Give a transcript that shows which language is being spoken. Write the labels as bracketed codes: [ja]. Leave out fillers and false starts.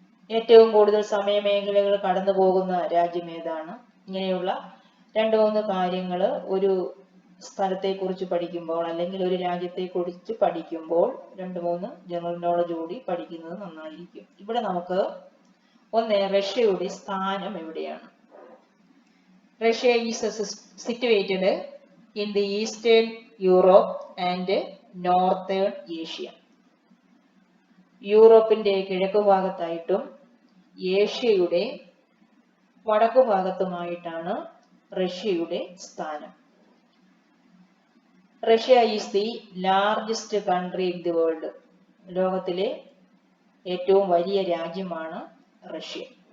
[ml] ഏറ്റവും കൂടുതൽ സമയമേഖലകൾ കടന്നു പോകുന്ന രാജ്യം ഏതാണ്? ഇങ്ങനെയുള്ള രണ്ട് മൂന്ന് കാര്യങ്ങൾ ഒരു സ്ഥലത്തെ കുറിച്ച് പഠിക്കുമ്പോൾ അല്ലെങ്കിൽ ഒരു രാജ്യത്തെ കുറിച്ച് പഠിക്കുമ്പോൾ രണ്ട് മൂന്ന് ജനറൽ നോളജ് കൂടി പഠിക്കുന്നത് നന്നായിരിക്കും. ഇവിടെ നമുക്ക് ഒന്ന് റഷ്യയുടെ സ്ഥാനം എവിടെയാണ്? [en] Russia is situated in the Eastern Europe and Northern Asia. [ml] യൂറോപ്പിന്റെ കിഴക്ക് ഭാഗത്തായിട്ടും ഏഷ്യയുടെ വടക്കു ഭാഗത്തുമായിട്ടാണ് റഷ്യയുടെ സ്ഥാനം. [en] Russia is the largest country in the world. [ml] ലോകത്തിലെ ഏറ്റവും വലിയ രാജ്യമാണ് റഷ്യ.